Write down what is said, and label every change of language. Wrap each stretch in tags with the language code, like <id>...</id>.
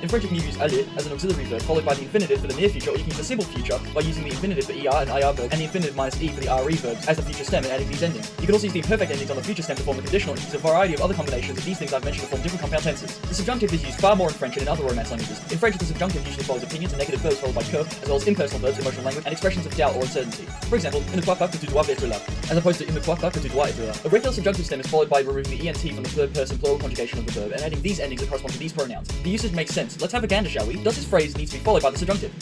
<en>In French, you can use aller as an auxiliary verb, followed by the infinitive for the near future, or you can use the simple future by using the infinitive for er and ir verbs, and the infinitive minus e for the re verbs as the future stem and adding these endings. You can also use the imperfect endings on the future stem to form the conditional, and use a variety of other combinations of these things I've mentioned to form different compound tenses. The subjunctive is used far more in French and in other Romance languages. In French, the subjunctive usually follows opinions and negative verbs followed by que, as well as impersonal verbs, emotional language, and expressions of doubt or uncertainty. For example,</en> <fr>il ne crois pas que tu dois être là,</fr> <en>as opposed to</en> <fr>il ne croit pas que tu dois être là.</fr> <en>A regular subjunctive stem is followed by removing the ent from the third person plural conjugation of the verb, and adding these endings that correspond to these pronouns. The usage makes sense. Let's have a gander, shall we? Does this phrase need to be followed by the subjunctive?</en>